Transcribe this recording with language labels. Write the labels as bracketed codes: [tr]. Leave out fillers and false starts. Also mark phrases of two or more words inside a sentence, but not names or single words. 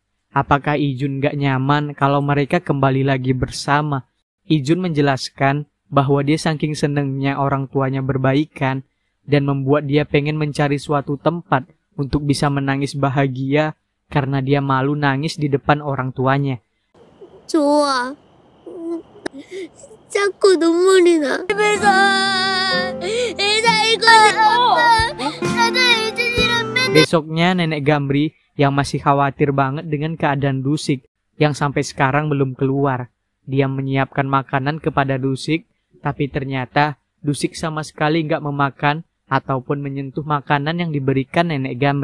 [id] Apakah Ijun nggak nyaman kalau mereka kembali lagi bersama? Ijun menjelaskan bahwa dia saking senengnya orang tuanya berbaikan, dan membuat dia pengen mencari suatu tempat untuk bisa menangis bahagia karena dia malu nangis di depan orang tuanya. [ko] 좋아. 자꾸 눈물이 나. 집에서 살고 싶어. 나도 이준이랑 맨날. [id] Besoknya nenek Gamri yang masih khawatir banget dengan keadaan Dusik yang sampai sekarang belum keluar. Dia menyiapkan makanan kepada Dusik, tapi ternyata Dusik sama sekali nggak memakan ataupun menyentuh makanan yang diberikan Nenek Gamri.